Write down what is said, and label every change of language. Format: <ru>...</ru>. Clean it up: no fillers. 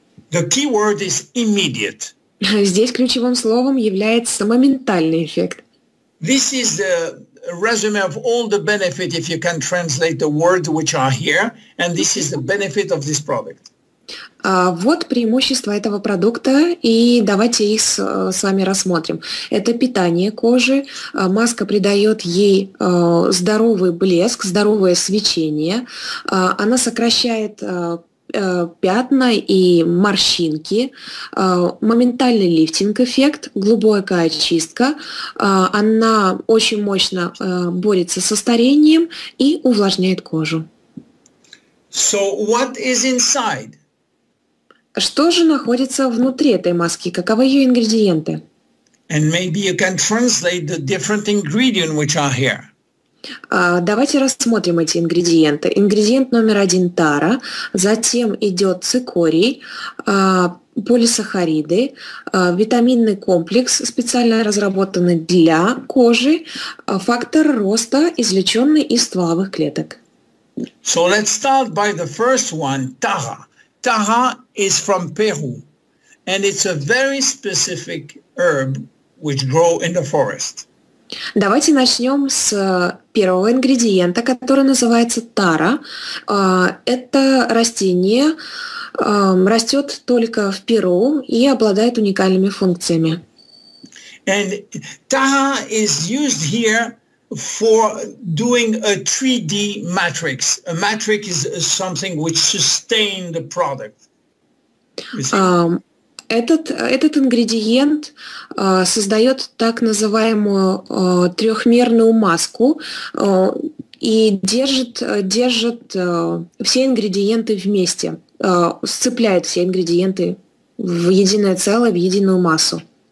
<en>The key word is immediate.</en> <ru>Здесь ключевым словом является моментальный эффект.</ru> <en>This is the resume of all the benefit if you can translate the words which are here, and this is the benefit of this product.</en> <ru>Вот преимущества этого продукта, и давайте их с вами рассмотрим. Это питание кожи, маска придает ей здоровый блеск, здоровое свечение, она сокращает пятна и морщинки, моментальный лифтинг-эффект, глубокая очистка, она очень мощно борется со старением и увлажняет кожу.</ru> <en>So what is inside?</en> <ru>Что же находится внутри этой маски? Каковы ее ингредиенты?</ru> <en>And maybe you can translate the different ingredients which are here.</en> <ru>Давайте рассмотрим эти ингредиенты. Ингредиент номер 1 – тара, затем идет цикорий, полисахариды, витаминный комплекс, специально разработанный для кожи, фактор роста, извлеченный из стволовых клеток.</ru> <en>So let's start by the first one, tara. Tara is from Peru, and it's a very specific herb which grows in the forest.</en> <ru>Давайте начнем с первого ингредиента, который называется тара. Это растение растет только в Перу и обладает уникальными функциями.</ru> <en>And tara is used here for doing a 3D matrix. A matrix is something which sustains the product.</en> <ru>Этот ингредиент создает так называемую трехмерную маску и держит все ингредиенты вместе, сцепляет все ингредиенты в единое целое, в единую массу.</ru>